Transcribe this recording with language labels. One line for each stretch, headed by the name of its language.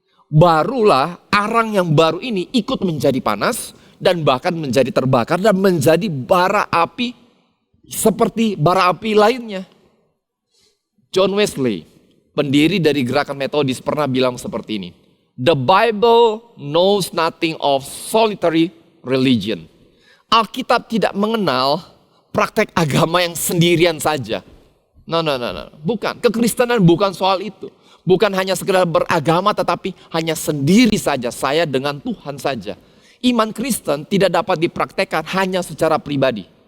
Indonesian: barulah arang yang baru ini ikut menjadi panas dan bahkan menjadi terbakar dan menjadi bara api seperti bara api lainnya. John Wesley, pendiri dari gerakan Metodis, pernah bilang seperti ini.
English: The Bible knows nothing of solitary religion.
Indonesian: Alkitab tidak mengenal praktek agama yang sendirian saja. No. Bukan. Kekristenan bukan soal itu. Bukan hanya sekedar beragama tetapi hanya sendiri saja. Saya dengan Tuhan saja. Iman Kristen tidak dapat dipraktekkan hanya secara pribadi.